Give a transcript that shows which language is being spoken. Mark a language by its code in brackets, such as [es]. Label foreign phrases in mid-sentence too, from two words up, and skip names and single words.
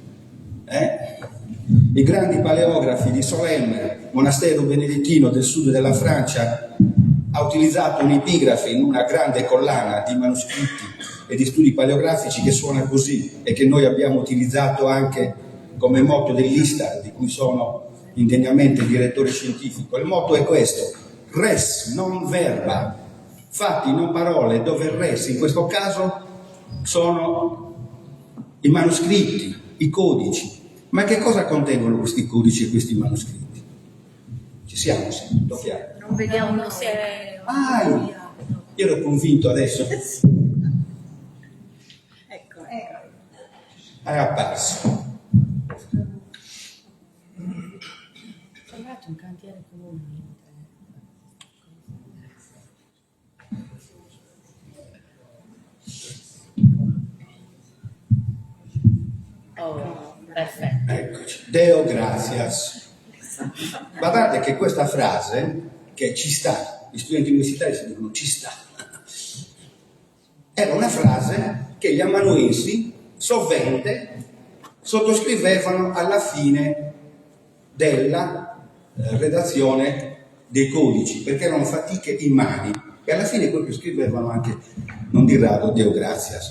[it] I grandi paleografi di Solesmes, monastero benedettino del sud della Francia, ha utilizzato un'epigrafe in una grande collana di manoscritti e di studi paleografici che suona così e che noi abbiamo utilizzato anche come motto dell'Istar, di cui sono indegnamente direttore scientifico. Il motto è questo: [la] res non verba, [it] fatti non parole, dove il res in questo caso sono i manoscritti, i codici. Ma che cosa contengono questi codici e questi manoscritti? Ci siamo, sì, tutto chiaro. Non vediamo se Io ero convinto adesso. Ecco. È apparso. Trovato un cantiere comune. Oh, perfetto. Eccoci. [la] Deo gratias. [it] Guardate che questa frase, che ci sta, gli studenti universitari si dicono ci sta, era una frase che gli amanuensi sovente sottoscrivevano alla fine della redazione dei codici, perché erano fatiche immani, e alla fine poi scrivevano anche, non di rado, [la] Deo gratias.